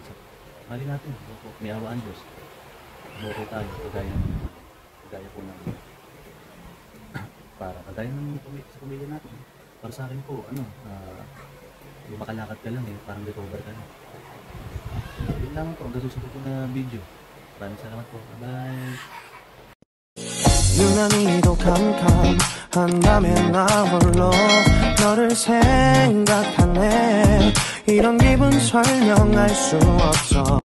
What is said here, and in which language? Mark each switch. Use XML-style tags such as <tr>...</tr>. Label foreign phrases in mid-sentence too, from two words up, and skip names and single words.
<tl>Mali natin, may awaan Diyos. Okay tayo, kagaya po ng kagaya ng sa pamilya natin. Para sa akin po, yung makalakad ka lang parang recover ka na. Yun lang po, hanggang susunod ko na video. Maraming salamat po, bye!</tl> <ko>유난히도 캄캄한밤에 나 홀로 너를 생각하네. 이런 기분 설명할 수 없어.</ko>